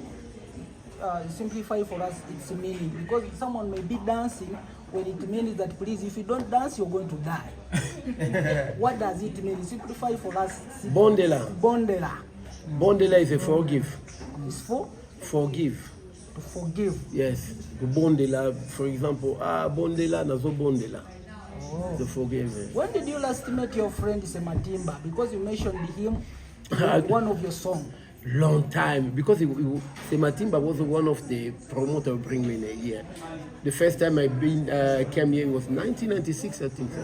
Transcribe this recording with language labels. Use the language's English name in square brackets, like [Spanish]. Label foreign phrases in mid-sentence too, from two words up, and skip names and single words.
[English] Simplify for us its meaning because someone may be dancing when it means that please, if you don't dance, you're going to die. What does it mean? Simplify for us. Bondela. Bondela is a forgive. It's for? Forgive. To forgive. Yes. The bondela, for example, [Lingala] bondela nazo bondela. [English] Oh. The forgive. When did you last meet your friend Sematimba? Because you mentioned him in one of your songs. Long time, because Sematimba was one of the promoters who bring me in a year. The first time I came here was 1996, I think.